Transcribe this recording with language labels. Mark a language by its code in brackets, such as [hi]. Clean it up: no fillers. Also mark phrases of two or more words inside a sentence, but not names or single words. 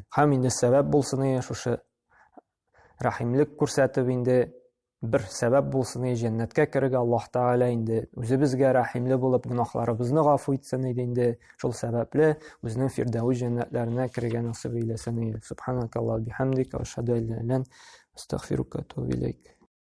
[tt] Һәм инде сәбәп булсын шушы рәхимлек күрсәтеп инде бер сәбәп булсын җәннәткә керергә Аллаһ Тәгалә инде үзебезгә рәхимле булып гөнаһларыбызны гафу итсен инде. Шул сәбәпле үзенең фирдәүс җәннәтләренә керергә насыйп эйләсен. [ar] سبحانك اللهم بحمدك، أشهد أن لا إله إلا أنت، أستغفرك وأتوب إليك.